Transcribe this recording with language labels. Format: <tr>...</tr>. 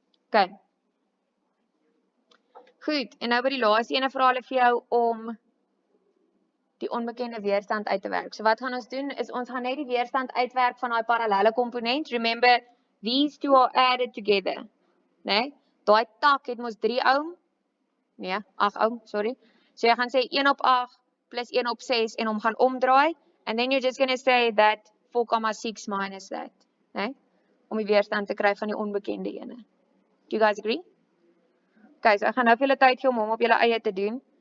<af>Okay. Goed, en nou by die laaste ene vra hulle vir jou om die onbekende weerstand uit te werk. So wat gaan ons doen is ons gaan net die weerstand uitwerk van daai parallelle komponent.</af> <en>Remember, these two are added together.</en> <af>Nee? Daai tak het mos 3 ohm. Nee, 8 ohm, sorry. So jy gaan sê 1 op 8 plus 1 op 6 en hom gaan omdraai.</af> <en>And then you're just going to say that 4,6 minus that.</en> <af>Nee? Om die weerstand te kry van die onbekende ene.</af> <en>Do you guys agree?</en> <af>Okay, so ek gaan nou vir julle tyd gee om hom op julle eie te doen.</af>